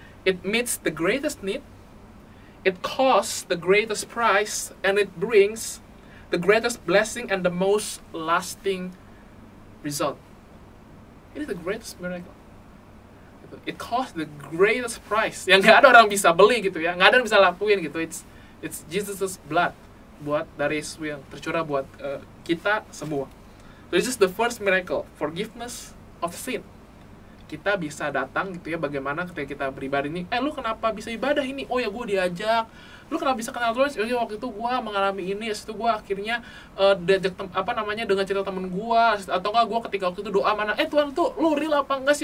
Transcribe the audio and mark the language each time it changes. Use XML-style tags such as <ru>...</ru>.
<en>It meets the greatest need, it costs the greatest price, and it brings the greatest blessing and the most lasting result. It is the greatest miracle. It cost the greatest price</en> <id>yang nggak ada orang bisa beli gitu ya, nggak ada orang bisa lakuin gitu.</id> <en>It's Jesus' blood</en> <id>dari Yesus yang tercurah buat kita semua.</id> <en>So this is the first miracle, forgiveness of sin.</en> <id>Kita bisa datang gitu ya, bagaimana ketika kita beribadah ini, lu kenapa bisa ibadah ini? Oh ya gue diajak. Lu kenapa bisa kenal Tuhan? Oh ya waktu itu gue mengalami ini, itu gue akhirnya diajak dengan cerita temen gue, atau enggak gue ketika waktu itu doa mana, Tuhan tuh lu real apa enggak sih?</id>